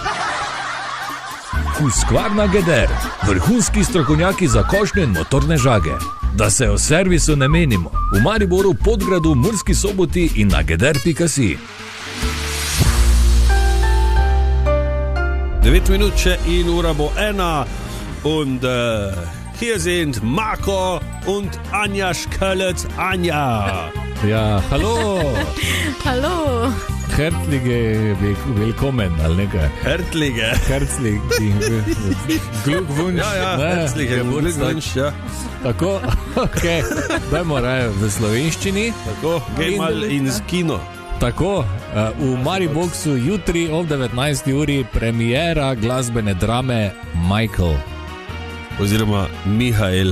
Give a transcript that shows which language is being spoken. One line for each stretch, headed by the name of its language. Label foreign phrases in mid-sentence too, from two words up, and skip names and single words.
Slovenian: Husqvarna Geder, vrhunski strokovnjaki za košnje in motorne žage. Da se o servisu ne menimo, v Mariboru, Podgradu, Murski Soboti in na geder.si. 9 minut še in ura bo 1
German: und hier sind Marco und Anja Škelec.
Slovenian: Anja. Ja, halo. Halo.
German: Herzliche willkommen,
Slovenian: ali nekaj. Hertlige.
German: Herzliche Glückwunsch. Ja, Ne, herzliche Glückwunsch, ja.
Slovenian: Tako, ok. Dajmo raje v slovenščini. Tako, gej mal in z kino. Tako, v Mariboxu jutri ob 19. uri premiera glasbene drame Michael. Oziroma Mihael.